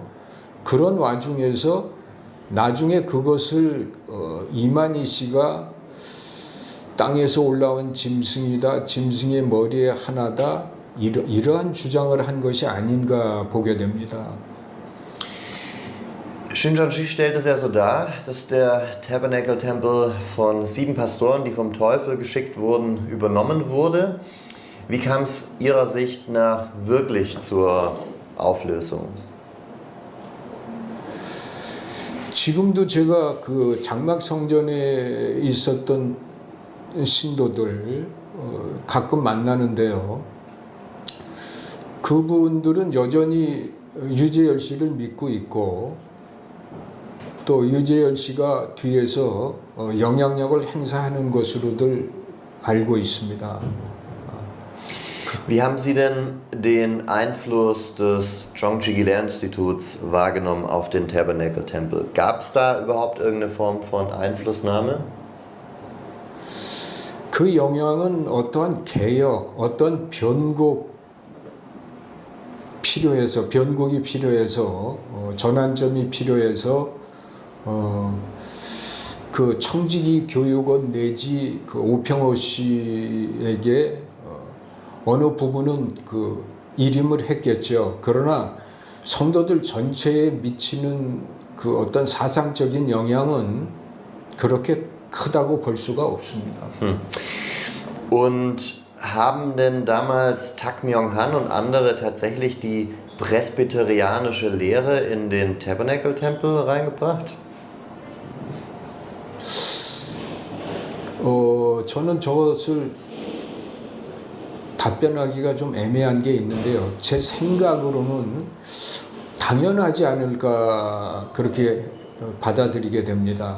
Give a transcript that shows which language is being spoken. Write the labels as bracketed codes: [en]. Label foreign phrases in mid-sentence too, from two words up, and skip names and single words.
[ko] 그런 와중에서 나중에 그것을 이만희 씨가 땅에서 올라온 짐승이다, 짐승의 머리에 하나다, 이러한 주장을 한 것이 아닌가 보게 됩니다. [de] Shincheonji stellt es ja so dar, dass der Tabernacle-Tempel von 7 Pastoren, die vom Teufel geschickt wurden, übernommen wurde. Wie kam es Ihrer Sicht nach wirklich zur Auflösung? [ko] 지금도 제가 그 장막 성전에 있었던 신도들 가끔 만나는데요. 그분들은 여전히 유재열 씨를 믿고 있고, 또 유재열 씨가 뒤에서 영향력을 행사하는 것으로들 알고 있습니다. [de] Wie haben Sie denn den Einfluss des Chongchi-Gilea-Instituts wahrgenommen auf den Tabernacle-Tempel? Gab es da überhaupt irgendeine Form von Einflussnahme? [ko] 그 영향은 어떠한 개혁, 어떤 변곡이 필요해서 전환점이 필요해서 그 청지기 교육원 내지 그 오평호 씨에게 어느 부분은 그 일임을 했겠죠. 그러나 성도들 전체에 미치는 그 어떤 사상적인 영향은 그렇게 크다고 볼 수가 없습니다. [de] Und haben denn damals Tak Myung-han und andere tatsächlich die presbyterianische Lehre in den Tabernacle-Tempel reingebracht? [ko] 저는 저것을 답변하기가 좀 애매한 게 있는데요. 제 생각으로는 당연하지 않을까 그렇게 받아들이게 됩니다.